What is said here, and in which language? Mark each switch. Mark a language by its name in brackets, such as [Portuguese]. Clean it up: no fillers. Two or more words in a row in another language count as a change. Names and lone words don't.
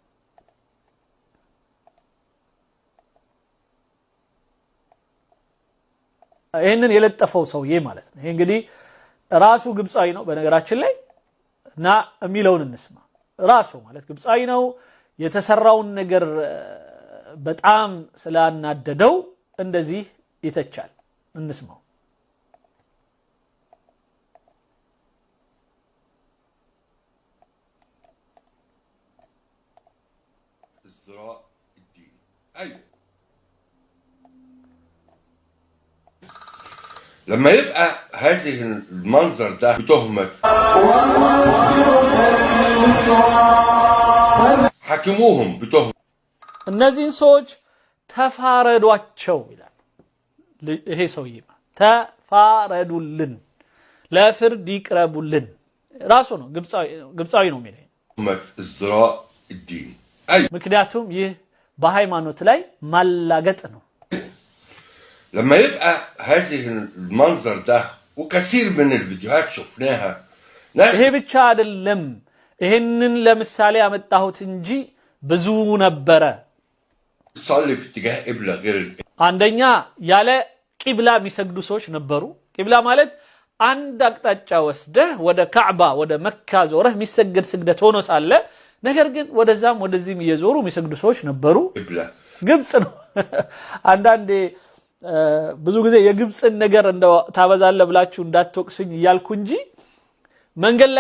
[Amharic] ይሄንን የለጠፈው ሰውዬ ማለት ነው። ይሄ እንግዲህ ራሱ ግብፃዊ ነው በነገራችን ላይ እና የሚለውን እንስማ። ራሱ ማለት ግብፃዊ ነው። የተሰራውን ነገር በጣም ስላናደደው እንደዚህ ይተቻል። እንስማው። [Arabic] ازدراء الدين. ايوه لما يبقى هذه المنظر ده بتهمة حكموهم بتهمة [Amharic] እነዚህን ሰዎች ተፋረዷቸው ይላል። ይሄ ሰውዬ ተፋረዱልን፣ ለፍርድ ይቅረቡልን። ራሱ ነው ግብፃዊ ነው የሚለው [Arabic] ازدراء الدين. ايوه [Amharic] ምክንያቱም ይህ በሃይማኖት ላይ ማላገጥ ነው። [Arabic] لما يبقى هذه المنظر ده وكثير من الفيديوهات شفناها ناس [Amharic] ይሄ ብቻ አይደለም። ይሄንን ለምሳሌ አመጣሁት እንጂ ብዙ ነበረ። [Arabic] تصلي في اتجاه قبلة غير [Amharic] አንደኛ ያለ ቂብላ የሚሰግዱ ሰዎች ነበሩ። ቂብላ ማለት አንድ አቅጣጫ ወስደህ ወደ ካዕባ ወደ መካ ዞረህ የሚሰገድ ስግደት ሆኖ ሳለ ነገር ግን ወደዛም ወደዚህም እየዞሩ የሚሰግዱ ሰዎች ነበሩ። [Arabic] قبلة [Amharic] ግብጽ ነው። አንዳንዴ ብዙ ጊዜ የግብጽን ነገር እንደው ታበዛለህ ብላችሁ እንዳትወቅሱኝ እያልኩ እንጂ መንገድ ላይ